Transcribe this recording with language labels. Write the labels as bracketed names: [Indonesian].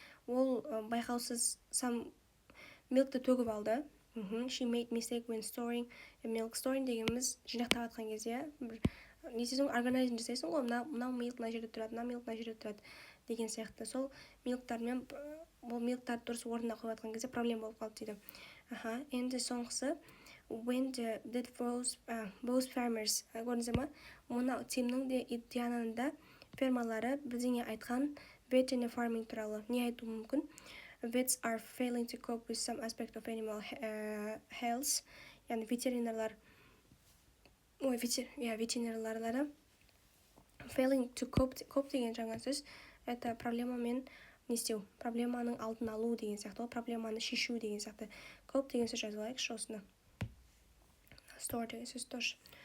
[Kazakh] Ол байқаусыз milkті төгіп алды. [English] She made mistake when storing milk. [Kazakh] Storing дегеніміз жинақтап жатқан кезде не істейсің, органайзм жасайсың ғой, мынау milk мына жерде тұрады, мына milk мына жерде тұрады деген сияқты. Сол milkтермен бұл milkтерді дұрыс орнына қойып жатқан кезде проблема болып қалды дейді. Енді соңғысы, [English] when did both farmers, [Kazakh] көрдіңіздер ма? Мына Тимнің де Диананың да фермалары бірдеңе айтқан vet және farming туралы не айту мүмкін? [English] Vets are failing to cope with some aspect of animal health. [Kazakh] Яғни ветеринарлары failing to cope деген жаңа сөз. Это проблемамен не істеу, проблеманың алдын алу деген сияқты, проблеманы шешу деген сияқты. Cope деген сөз жазып алайықшы осыны. Store деген сөз тоже.